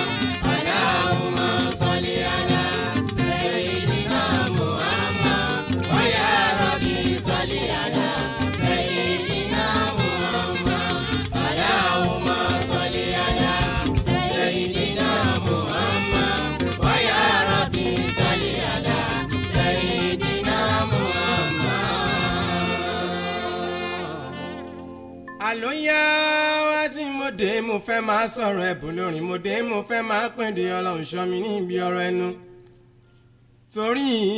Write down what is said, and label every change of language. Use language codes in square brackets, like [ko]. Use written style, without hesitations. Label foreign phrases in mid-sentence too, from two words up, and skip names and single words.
[ar] اللهم صل على سيدنا محمد ويا رب صل على سيدنا محمد. اللهم صل على سيدنا محمد ويا رب صل على [yo] àlóyá wá sí mòdé mo fẹ́ máa sọ̀rọ̀ ẹ̀bùn lórin mòdé mo fẹ́ máa pèdè Ọlọ́run ṣọ́ mi níbi ọ̀rọ̀ ẹnu torí